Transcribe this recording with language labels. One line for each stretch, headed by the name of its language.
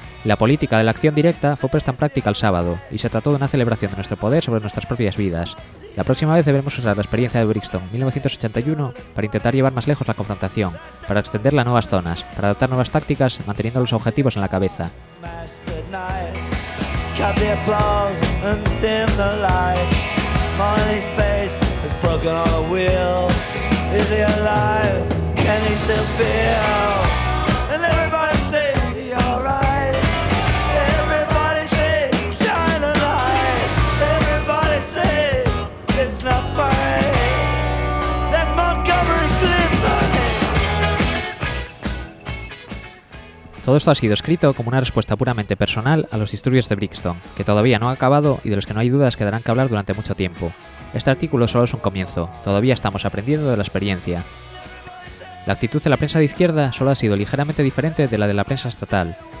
Spanish: La política de la acción directa fue puesta en práctica el sábado, y se trató de una celebración de nuestro poder sobre nuestras propias vidas. La próxima vez debemos usar la experiencia de Brixton, 1981, para intentar llevar más lejos la confrontación, para extenderla a nuevas zonas, para adaptar nuevas tácticas, manteniendo los objetivos en la cabeza.
English: Cut the applause and dim the light. Molly's face is broken on a wheel. Is he alive? Can he still feel? And everybody says he alright. Everybody says shine a light. Everybody says it's not fine. That's Montgomery Clift.
Spanish: Todo esto ha sido escrito como una respuesta puramente personal a los disturbios de Brixton, que todavía no ha acabado y de los que no hay dudas que darán que hablar durante mucho tiempo. Este artículo solo es un comienzo, todavía estamos aprendiendo de la experiencia. La actitud de la prensa de izquierda solo ha sido ligeramente diferente de la de la prensa estatal.